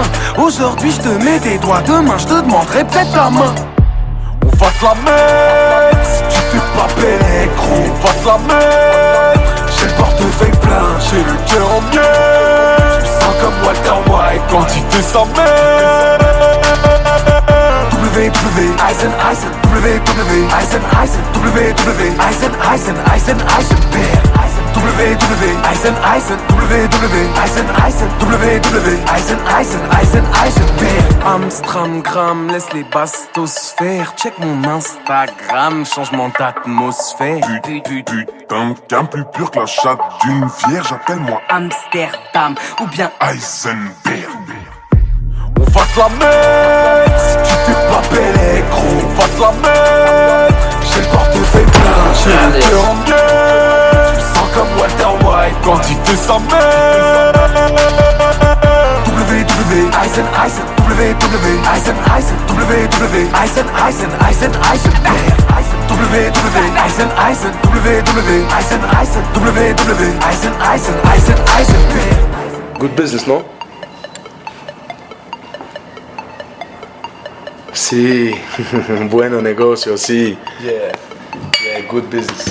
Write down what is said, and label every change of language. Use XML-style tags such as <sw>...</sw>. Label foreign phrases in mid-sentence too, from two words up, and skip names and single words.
<fr>Aujourd'hui, je te mets des doigts, demain, je te demanderai peut-être ta main. On va te la mettre, si tu fais pas belle, gros. On va te la mettre, j'ai le portefeuille plein, j'ai le cœur en miel. Je me sens comme Walter White quand il fait sa mère. Eisen, Eisen, Eisen, Eisen, Eisen, Eisen, Eisen, Eisenberg. Eisen, Eisen, Eisen, Eisen, Eisen, Eisenberg. Amstramgram, laisse les bastos faire. Check mon Instagram, changement d'atmosphère. Putain de cam plus pur que la chatte d'une vierge, appelle-moi Amsterdam ou bien Eisenberg. On va te la mettre, si tu fais pas belle, gros. On va te la mettre, j'ai le portefeuille plein, j'ai le cœur en miel. Je me sens comme Walter White quand il fait sa mère. Eisen, Eisen, Eisen, Eisen, Eisen, Eisen, Eisen, Eisenberg. Eisen, Eisen, Eisen, Eisen, Eisen, Eisenberg.</fr> <en>Good business,</en> <es>no? Sí, bueno negocio, sí.</es> <en>Yeah, good business.</en>